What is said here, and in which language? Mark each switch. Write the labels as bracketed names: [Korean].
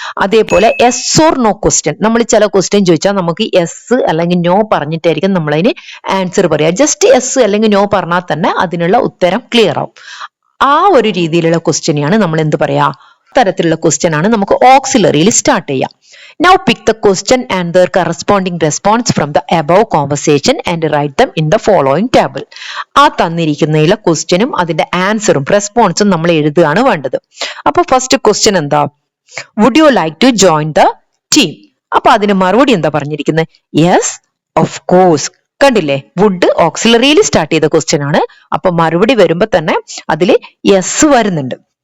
[Malayalam] അതേപോലെ S or no question, നമ്മൾ ചില ക്വസ്റ്റ്യൻ ചോദിച്ചാൽ നമുക്ക് എസ് അല്ലെങ്കിൽ നോ പറഞ്ഞിട്ടായിരിക്കും നമ്മളതിന് ആൻസർ പറയുക. ജസ്റ്റ് എസ് അല്ലെങ്കിൽ നോ പറഞ്ഞാൽ തന്നെ അതിനുള്ള ഉത്തരം ക്ലിയർ ആവും. ആ ഒരു രീതിയിലുള്ള ക്വസ്റ്റ്യനെയാണ് നമ്മൾ എന്ത് പറയാ, തരത്തിലുള്ള ക്വസ്റ്റ്യൻ ആണ് നമുക്ക് ഓക്സിലറിയിൽ സ്റ്റാർട്ട് ചെയ്യാം. [English] Now pick the question and their corresponding response from the above conversation and write them in the following table. [Malayalam] ആ തന്നിരിക്കുന്നതിലെ ക്വസ്റ്റ്യനും അതിന്റെ ആൻസറും റെസ്പോൺസും നമ്മൾ എഴുതുകയാണ് വേണ്ടത്. അപ്പൊ ഫസ്റ്റ് ക്വസ്റ്റ്യൻ എന്താ? [English] Would you like to join the team. [Malayalam] അപ്പൊ അതിന് മറുപടി എന്താ പറഞ്ഞിരിക്കുന്നത്? [English] Yes of course. [Malayalam] കണ്ടില്ലേ, വുഡ് ഓക്സിലറിയിൽ സ്റ്റാർട്ട് ചെയ്ത ക്വസ്റ്റ്യൻ ആണ്. അപ്പൊ മറുപടി വരുമ്പോ തന്നെ അതിൽ യെസ് വരുന്നുണ്ട്.